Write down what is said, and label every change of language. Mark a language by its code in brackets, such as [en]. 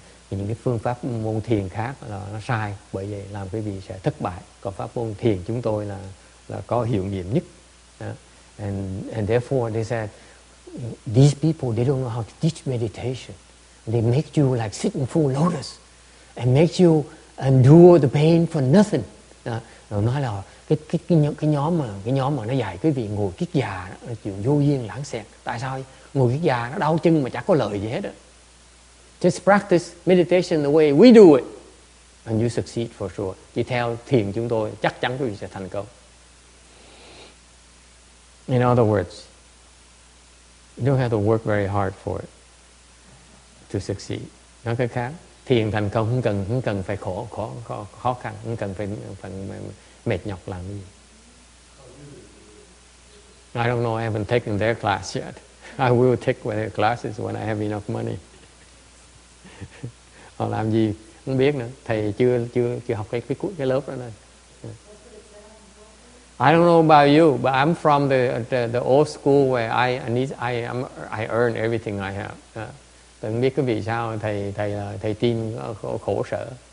[vi] Thì những cái phương pháp môn thiền khác là nó sai, bởi vậy làm quý vị sẽ thất bại. Còn pháp môn thiền chúng tôi là có hiệu nghiệm nhất. [en] And therefore they said these people, they don't know how to teach meditation. They make you like sit in full lotus and make you endure the pain for nothing. [vi] Rồi nói là cái nhóm mà nó dạy quý vị ngồi kiết già đó, chuyện vô duyên lãng xẹt. Tại sao ngồi kiết già nó đau chân mà chẳng có lợi gì hết đó. [en] Just practice meditation the way we do it and you succeed for sure. [vi] Chỉ theo thiền chúng tôi chắc chắn quý vị sẽ thành công. [en] In other words, you don't have to work very hard for it to succeed. [vi] Nói cách khác, thiền thành công không cần phải khó khăn, không cần phải mệt nhọc làm gì. [en] I don't know, I haven't taken their class yet. I will take their classes when I have enough money. [vi] Họ làm gì không biết nữa, thầy chưa học cái lớp đó nên. [en] I don't know about you, but I'm from the old school where I earn everything I have. [vi] Tôi không biết cái vì sao thầy tin khổ sở.